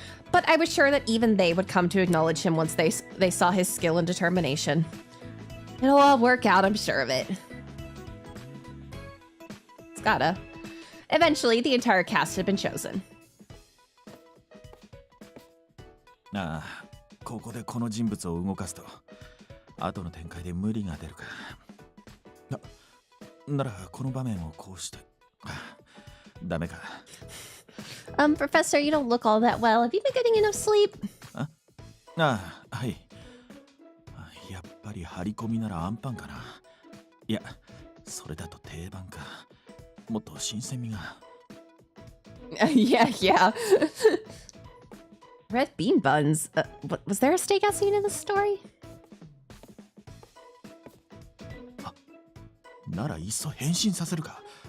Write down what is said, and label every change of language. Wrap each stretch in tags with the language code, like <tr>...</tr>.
<en>But I was sure that even they would come to acknowledge him once they saw his skill and determination. It'll all work out, I'm sure of it. It's gotta. Eventually, the entire cast had been chosen.</en> <ja>ああ、ここでこの人物を動かすと後の展開で無理が出るか。ならこの場面をこうして。ダメか。</ja> <en>Professor, you don't look all that well. Have you been getting enough sleep?</en> <ja>ああ、はい。やっぱり張り込みならアンパンかな。いや、それだと定番か。もっと新鮮味が。</ja> <en>Yeah. Red bean buns. Was there a stakeout scene in this story?</en> <ja>ならいっそ変身させるか。</ja>